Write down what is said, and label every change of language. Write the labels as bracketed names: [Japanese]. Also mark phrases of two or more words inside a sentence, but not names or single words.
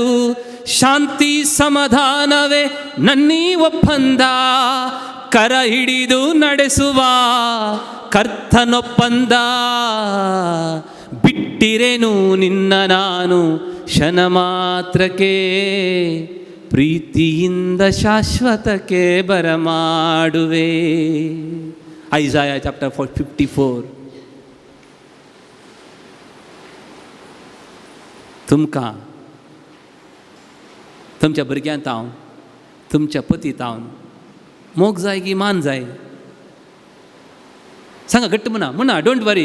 [Kannada] ಶಾಂತಿ ಸಮಾಧಾನವೇ ನನ್ನೀ ಒಪ್ಪಂದ, ಕರ ಹಿಡಿದು ನಡೆಸುವ ಕರ್ತನೊಪ್ಪಂದ. ಬಿಟ್ಟಿರೇನು ನಿನ್ನ ನಾನು ಕ್ಷಣ ಮಾತ್ರಕ್ಕೆ, ಪ್ರೀತಿಯಿಂದ ಶಾಶ್ವತಕ್ಕೆ ಬರಮಾಡುವೆ. ಐಸಾಯ ಚಾಪ್ಟರ್ 54. [Konkani] तुमकां, तुमच्या भुरग्यांत हांव, तुमच्या पतीत हांव मोग जाय की मान जाय? सांगा घट्ट म्हणा, म्हणा, [English] don't worry.